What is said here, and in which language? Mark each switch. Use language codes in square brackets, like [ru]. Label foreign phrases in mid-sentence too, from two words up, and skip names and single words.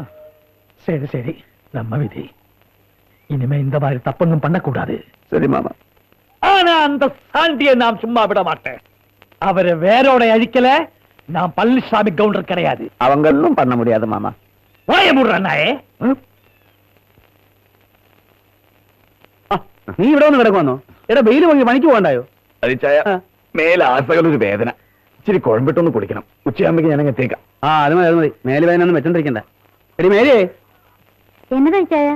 [ta] சரி சரி, நம்ம விதி. இனிமே இந்த மாதிரி தப்பொன்னும் பண்ணக்கூடாது. சரி மாமா. ஆனா அந்த சாண்டியை நாம் சும்மா விட மாட்டேன். அவரை வேரோட அழிக்கல, நான் பழனிசாமி கவுண்டர் கிடையாது. அவங்க ஒன்றும் பண்ண முடியாது மாமா. வாய முடுறாயே. [ml] നീ ഇവിടെ ഒന്ന് കിടക്കുവന്നോ? എടാ വെയിൽ വാങ്ങി പണിക്ക് പോകണ്ടായോ? അരിച്ചായ മേലെ ആസകളൊരു വേദന, ഇച്ചിരി കുഴമ്പിട്ടൊന്ന് കുടിക്കണം. ഉച്ചയാകുമ്പോ ഞാൻ എത്തിയേക്കാം. അത് മതി, അത് മതി. മേല് വേദനൊന്നും വെച്ചോണ്ടിരിക്കണ്ട. എടി മേരിയേ, എന്നതാ ചായ?